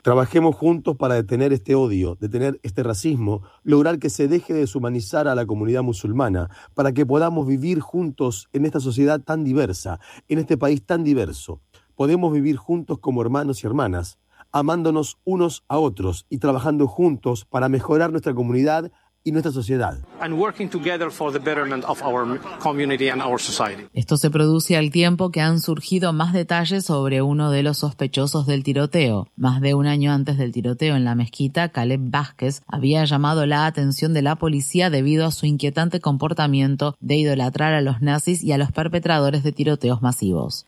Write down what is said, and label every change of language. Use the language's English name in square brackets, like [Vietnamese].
[Spanish] Trabajemos juntos para detener este odio, detener este racismo, lograr que se deje de deshumanizar a la comunidad musulmana, para que podamos vivir juntos en esta sociedad tan diversa, en este país tan diverso. Podemos vivir juntos como hermanos y hermanas, amándonos unos a otros y trabajando juntos para mejorar nuestra comunidad y nuestra sociedad. [English] And working together for the betterment of our community and our society. [Spanish] Esto se produce al tiempo que han surgido más detalles sobre uno de los sospechosos del tiroteo. Más de un año antes del tiroteo en la mezquita, Caleb Vázquez había llamado la atención de la policía debido a su inquietante comportamiento de idolatrar a los nazis y a los perpetradores de tiroteos masivos.